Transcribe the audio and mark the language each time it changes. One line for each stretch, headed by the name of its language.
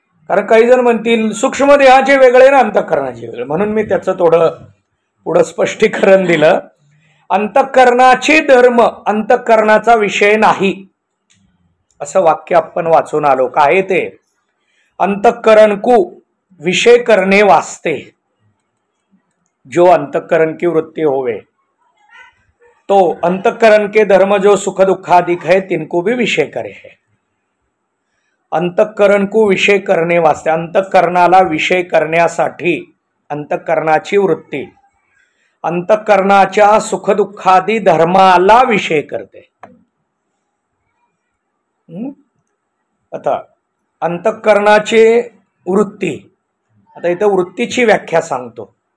Marathi: कारण काही जण म्हणतील सूक्ष्म देहाचे वेगळे ना अंतःकरणाचे वेगळे, म्हणून मी त्याचं थोडं पुढं स्पष्टीकरण दिलं. अंतःकरणाचे धर्म अंतःकरणाचा विषय नाही असं वाक्य आपण वाचून आलो. काय ते?
Hindi: अंतःकरण को विषय करने वास्ते जो अंतःकरण की वृत्ति होवे, तो अंतःकरण के धर्म जो सुख दुखादिक है तिनको भी विषय करे है. अंतःकरण को विषय करने वास्ते,
Marathi: अंतःकरणाला विषय करण्यासाठी अंतःकरणाची वृत्ती अंतःकरणाच्या सुखदुःखादी धर्माला विषय करते. हं? आता अंतःकरणाची वृत्ती, आता इथं वृत्तीची व्याख्या सांगतो.